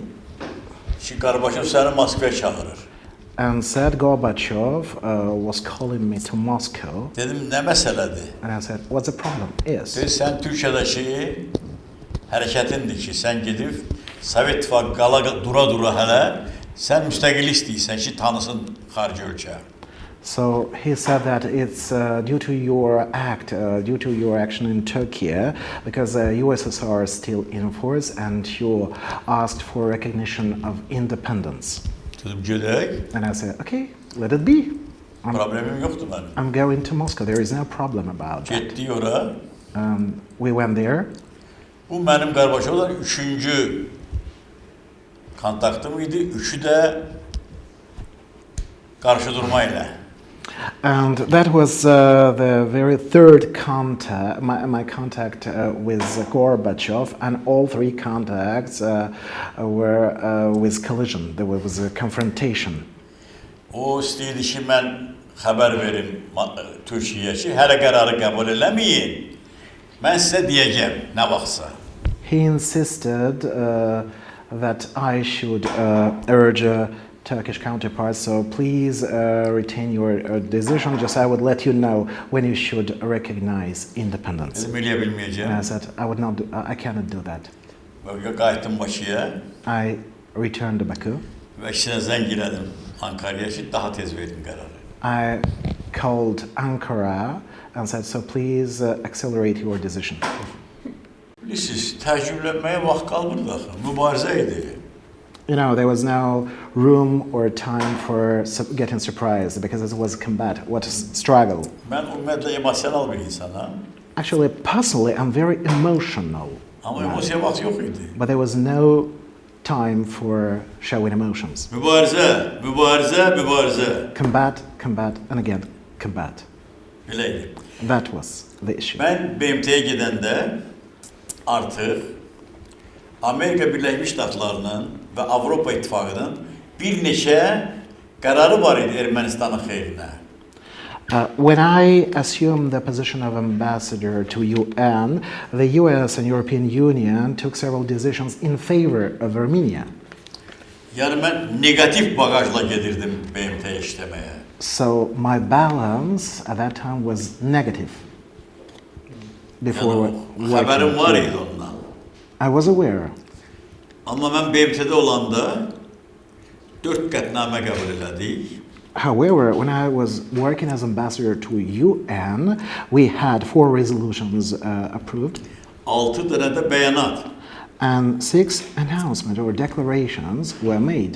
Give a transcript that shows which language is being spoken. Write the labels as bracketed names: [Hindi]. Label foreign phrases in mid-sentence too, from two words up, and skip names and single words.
[Azerbaijani] Ki, Qarbaşov səni Moskvaya çağırır. [English] and said Gorbachev was calling me to Moscow. [Azerbaijani] Dedim, nə məsələdir? [English] And I said, what's the problem is? [Azerbaijani] Dedi, sən Türkiyədəki hərəkətindir ki, sən gedib Sovet İttifaqı qala dura-dura hələ sən müstəqillik istəyirsən ki, tanısın xarici ölkə. [English] So he said that it's due to your due to your action in Turkey, because USSR is still in force, and you asked for recognition of independence. [Azerbaijani] Dedim gedək. [English] And I said, okay, let it be. [Turkish] Problemim yoktu benim. [English] I'm going to Moscow. There is no problem about that. [Azerbaijani] Getdik ora. [English] We went there. [Azerbaijani] Bu mənim Qarbaçovla üçüncü kontaktım idi. Üçü də qarşı durmayla. [English] And that was the very third contact, my contact with Gorbachev, and all three contacts were with collision. There was a confrontation. [Azerbaijani] O istəyirdi ki, mən xəbər verim Türkiyəyə ki, hələ qərarı qəbul eləməyin. Mən sizə deyəcəm, nə vaxtsa. [English] He insisted that I should urge Turkish counterparts, so please retain your decision, just I would let you know when you should recognize independence. [Azerbaijani] Dedim, eləyə [English] And [Azerbaijani] bilməyəcəm. [English] I said, I cannot do that. [Azerbaijani] Və qayıtdım Bakıya [English] I returned to Baku. [Azerbaijani] və ikisine zəng elədim Ankara'ya ki, daha tez verdim qərarı. [English] I called Ankara and said, so please accelerate your decision. [Azerbaijani] Bilirsiniz, təəccüblənməyə vaxt qalmırdı axı, mübarizə idi. [English] You know, there was no room or time for getting surprised because it was combat, what a struggle. [Azerbaijani] Mən ümumiyyətlə emosional bir insanam. [English] Actually, personally, I'm very emotional. [Azerbaijani] Amma emosiya vaxt yox idi. [English] But there was no time for showing emotions. [Azerbaijani] Mübarizə, mübarizə, mübarizə. [English] Combat, combat, and again, combat. [Azerbaijani] Belə idi. [English] That was the issue. [Azerbaijani] Mən BMT-yə gedəndə artıq Amerika Birləşmiş Ştatlarının və Avropa İttifaqının bir neçə qərarı var idi Ermənistanın xeyrinə. [English] When I assumed the position of ambassador to UN, the US and European Union took several decisions in favor of Armenia. [Azerbaijani] Yəni mən negativ bagajla gedirdim BMT-yə işləməyə. [English] So my balance at that time was negative. Before [Azerbaijani] Yəni, xəbərim var idi ondan. [English] I was aware. [Azerbaijani] Amma mən BMT-də olanda 4 qətnamə qəbul elədik. [English] However, when I was working as ambassador to UN, we had 4 resolutions approved [Azerbaijani] 6 dənə də bəyanat. [English] and 6 announcements or declarations were made.